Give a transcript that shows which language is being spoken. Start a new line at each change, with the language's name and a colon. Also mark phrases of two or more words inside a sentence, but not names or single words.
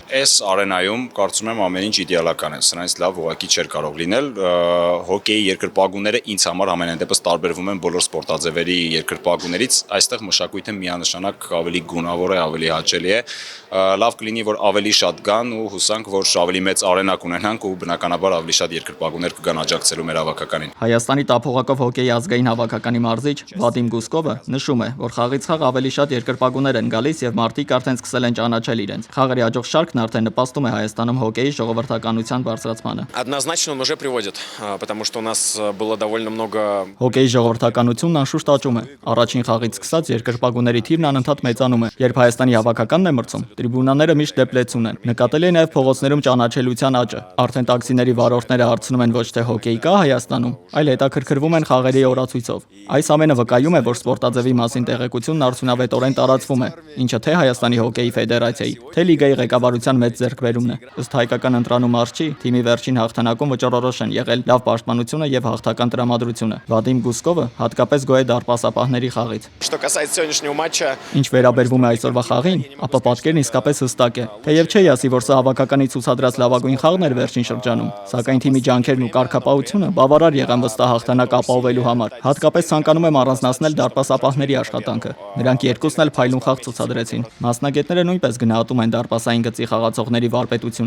Armenian: Այս արենայում կարծում եմ ամեն ինչ իդեալական է, սրանից լավ ուղղակի չէր կարող լինել։ Հոկեյի երկրպագուները ինձ համար ամենայն դեպս տարբերվում են բոլոր սպորտաձևերի երկրպագուներից, այստեղ մշակույթը միանշանակ ավելի գունավոր է, ավելի հաճելի է։ Լավ կլինի, որ ավելի շատ գան ու հուսանք, որ ավելի մեծ արենա կունենանք ու բնականաբար ավելի շատ երկրպագուներ կգան աջակցելու մեր հավաքականին։ Հայաստանի տափողակով հոկեյի ազգային հավաքականի մարզիչ Վադիմ Գուսկովը նշում է, որ խաղից խաղ ավելի շատ երկրպագուներ են գալիս եւ մարդիկ արդեն սկսել են ճանաչել իրենց։ Խաղերի հաջող շարքն արդեն նպաստում է Հայաստանում հոկեյի ժողովրդականության բարձրացմանը։
Russian: Однозначно он уже приводит, потому что у нас было довольно много
Armenian: Հոկեյի ժողովրդականությունն անշուշտ աճում է։ Առաջին խաղից սկսած երկրպագուների թիվն անընդհատ մեծանում է։ Երբ Հայաստանի հավաքականն է մրցում, տրիբունաները միշտ դեպլեցուն են։ Նկատելի է նաև փողոցներում ճանաչելիության աճը։ Արդեն տաքսիների վարորդները հարցնում են ոչ թե հոկեյ կա Հայաստանում, այլ հետաքրքրվում են խաղերի օրացույցով։ Այս ամենը վկայում է, որ սպորտաձևի մասին տեղեկությունն արդյունավետորեն տարածվում է, ինչը թե Հայաստանի հոկեյի ֆեդերացիայի, թե լիգայի ղեկավարության մեծ ձեռքբերումն է։ Ըստ հայկական ընտրանում արչի, թիմի վերջին հաղթանակում վճռորոշ են եղել լավ պաշտպանությունը եւ հաղթական տրամադրությունը։ Վադիմ Գուսկովը հատկապես գոհ է դարպասապահների խաղից։
Russian: Что касается сегодняшнего матча,
Armenian: Ինչ վերաբերվում է այսօրվա խաղին, ապա պատկերն իսկապես հստակ է։ Թեև չի ասի, որ սա հավաքականի ցուցադրած լավագույն խաղն էր վերջին շրջանում, սակայն թիմի ջանքերն ու կարգապահությունը բավարար եղան վստահ հաղթանակ ապահովելու համար։ Հատկապես ցանկանում եմ առանձնացնել դարպասապահների աշխատանքը։ Նրանք երկուսն էլ փայլուն խաղ ցուցադրեցին։ Մասնագետները նույնպես գնահատում են դարպասային գծի խաղացողների վարպետությունը։